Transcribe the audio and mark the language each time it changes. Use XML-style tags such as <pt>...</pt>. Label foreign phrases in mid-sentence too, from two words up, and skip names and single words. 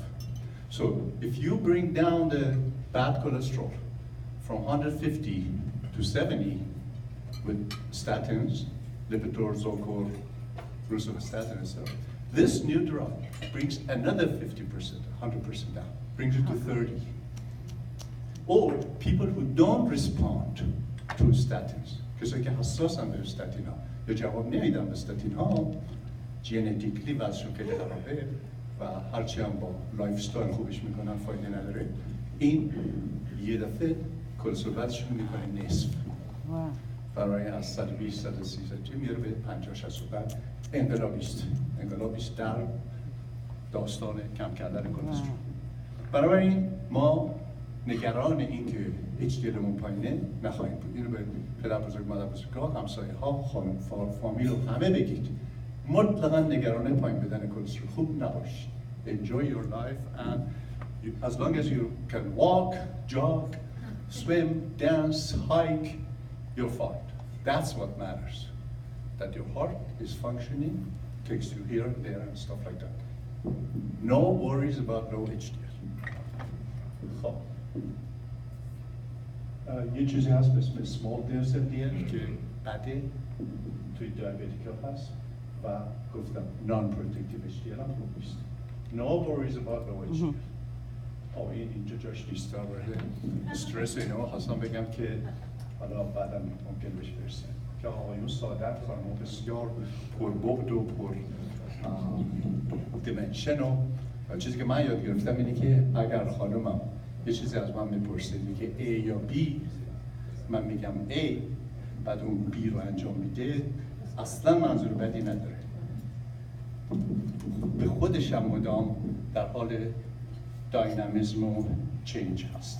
<en>So if you bring down the bad cholesterol from 150 to 70 with statins, Lipitor, Zocor, rosuvastatin, etc., this new drug brings another 50%, 100% down, brings it to 30. Or people who don't respond to statins,</en> <fa>کسایی که حساسن به استاتین ها یا جواب نمیدن به استاتین ها، ژنتیکلی وضعشون خیلی خرابه و هرچی هم با</fa> <en>life style</en> <fa>خوبش میکنن فایده نداره، این یه دفعه کلسترول وضعشون میکنه نصف. برای از 120 130 میره به 50 60 بعد انقلابیست در داستان کم کردن کلسترول. بنابراین ما نگران این که HDLمون پایینه نخواهیم بود. اینو به پدر بزرگ، مادر بزرگ‌ها، همسایه ها، خانم، فامیل و همه بگید. مطلقاً نگران پایین بدن کلسترول خوب نباشید.</fa> <en>Enjoy your life and as long as you can walk, jog, swim, dance, hike, you're fine. That's what matters. That your heart is functioning, takes you here and there and stuff like that. No worries about low HDL.</en> <fa>خب. یه چیزی هست به اسم</fa> <en>small dose LDL</en> <fa>که بده توی دیابتیک ها هست و گفتم</fa> <en>non-protective HDL</en> <fa>هم خوب نیست.</fa> <en>No worries about low HDL.</en> <fa>این اینجا جاش نیست. استرس اینا خواستم بگم که حالا بعدا ممکن بهش برسیم که آقایون سعادت خانم بسیار پربعد و پر دیمنشن و چیزی که من یاد گرفتم اینه که اگر خانمم یه چیزی از من میپرسه میگه A یا B، من میگم A، بعد اون B رو انجام میده، اصلا منظور بدی نداره، به خودش هم مدام در حال داینامیزم و چینج هست.</fa>